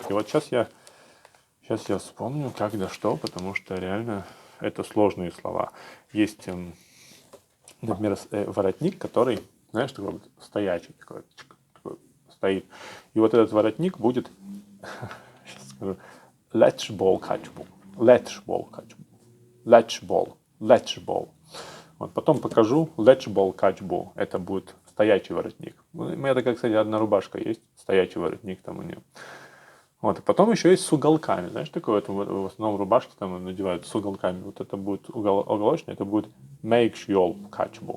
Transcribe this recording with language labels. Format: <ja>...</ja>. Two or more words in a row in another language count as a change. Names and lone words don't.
<ru>И вот сейчас я вспомню, как да что, потому что реально это сложные слова. Есть, например, воротник, который, знаешь, такой вот стоячий, такой стоит. И вот этот воротник будет, сейчас скажу,</ru> <ce>летчбол качбу. Летчбол качбу. Летчбол.</ce> <ru>Вот потом покажу</ru> <ce>летчбол качбу.</ce> <ru>Это будет стоячий воротник. У меня такая, кстати, одна рубашка есть, стоячий воротник там у нее. Вот, и потом еще есть с уголками. Знаешь, такое вот, в основном рубашки там надевают с уголками. Вот это будет уголочный, это будет</ru> <ce>мейкшьол качбу.</ce>